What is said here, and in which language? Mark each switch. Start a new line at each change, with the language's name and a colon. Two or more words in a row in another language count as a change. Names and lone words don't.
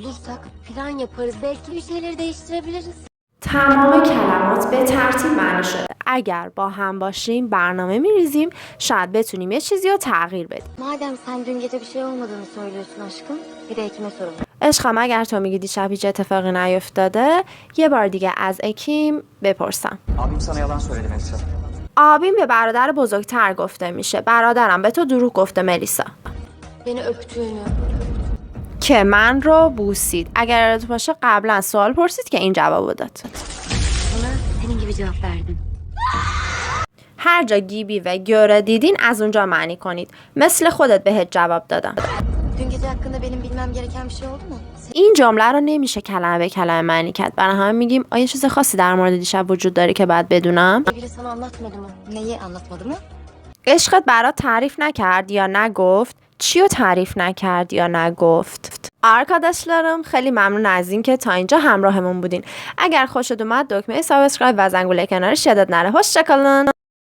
Turkish: otursak plan yaparız. Belki bir şeyleri değiştirebiliriz.
Persian: تمام کلمات به ترتیب معنی شده. اگر با هم باشیم برنامه میریزیم شاید بتونیم یه چیزی رو تغییر بدیم.
Turkish: Madem sen dün gece bir şey olmadığını söylüyorsun aşkım, bir de Ekim'e soralım.
Persian: عشقم اگر تو میگی دیشب هیچ اتفاقی نیفتاده یه بار دیگه از اکیم بپرسم.
Turkish: Abim sana yalan söyledi Melisa.
Persian: آبیم به برادر بزرگتر گفته میشه. برادرم به تو دروغ گفته ملیسا.
Turkish: Beni öptüğünü.
Persian: که من رو بوسید. اگر یادت باشه قبلا سوال پرسید که این جوابو داد.
Turkish: Ona senin gibi cevap verdim.
Persian: هر جا گیبی و گوره دیدین از اونجا معنی کنید. مثل خودت بهت جواب دادم.
Turkish: Dün gece hakkında benim bilmem gereken bir şey oldu mu?
Persian: این جمله رو نمیشه کلمه به کلمه معنی کرد. برای همین میگیم آیا چیز خاصی در مورد دیشب وجود داره که باید بدونم؟
Turkish: Biri sana anlatmadı mı? Neyi anlatmadı mı?
Persian: عشقت برات تعریف نکرد یا نگفت؟ چیو تعریف نکرد یا نگفت؟ arkadaşlarım خیلی ممنون از این که تا اینجا همراهمون بودین. اگر خوشت اومد دکمه سابسکرایب و زنگوله کنارش یادت نره.
Turkish: hoşça kalın.